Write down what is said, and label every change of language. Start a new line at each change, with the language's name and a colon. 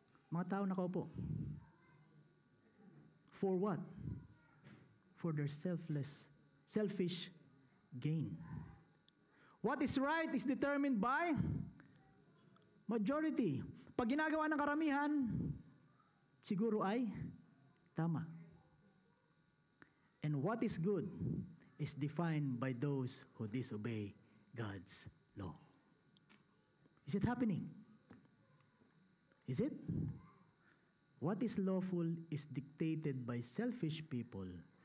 Filipino: Mga tao nakaupo.
English: For what? For their selfish gain. What is right is determined by majority.
Filipino: Pag ginagawa ng karamihan, siguro ay tama.
English: And what is good is defined by those who disobey God's law. Is it happening? Is it? What is lawful is dictated by selfish people.